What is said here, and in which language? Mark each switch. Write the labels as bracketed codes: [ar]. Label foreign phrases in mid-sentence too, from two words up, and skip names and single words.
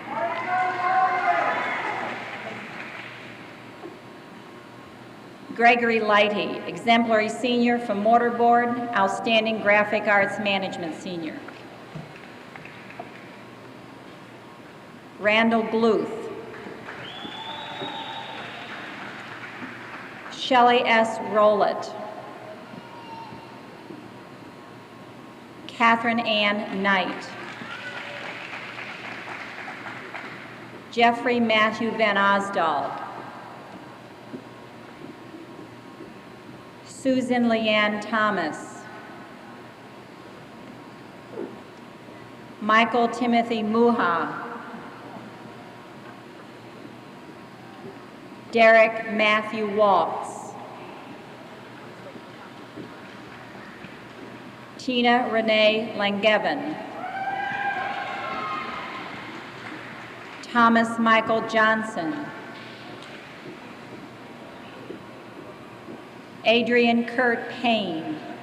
[en] Gregory Lighty, Exemplary Senior from Mortar Board, Outstanding Graphic Arts Management Senior. Randall Gluth. Shelley S. Rowlett. Catherine Ann Knight. Jeffrey Matthew Van Osdald. Susan Leanne Thomas. Michael Timothy Muha. Derek Matthew Waltz. Tina Renee Langevin. Thomas Michael Johnson. Adrian Kurt Payne.